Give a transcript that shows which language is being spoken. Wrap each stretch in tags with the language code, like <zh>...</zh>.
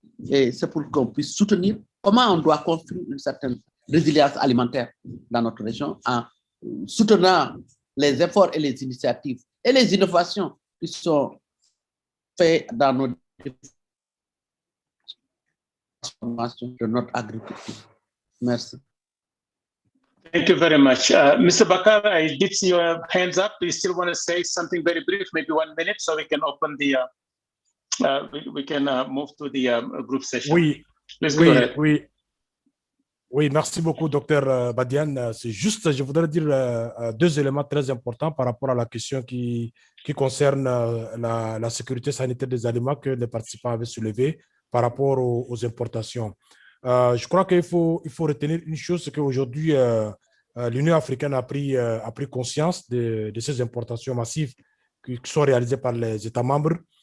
<fr>Et c'est pour qu'on puisse soutenir comment on doit construire une certaine résilience alimentaire dans notre région en soutenant les efforts et les initiatives et les innovations qui sont faites dans nos transformations de notre agriculture. Merci.</fr> <en>Thank you very much. Mr. Bakar, I did see your hands up. Do you still want to say something very brief, maybe 1 minute, so we can open the, we can move to the group session?</en> <fr>Oui,</fr> <en>Let's go ahead.</en> <fr>Oui, merci beaucoup, Dr Badiane. C'est juste, je voudrais dire 2 éléments très importants par rapport à la question qui concerne la sécurité sanitaire des aliments que les participants avaient soulevé par rapport aux importations. Je crois qu'il faut retenir une chose, c'est qu'aujourd'hui, l'Union africaine a pris conscience de ces importations massives qui sont réalisées par les États membres.</fr>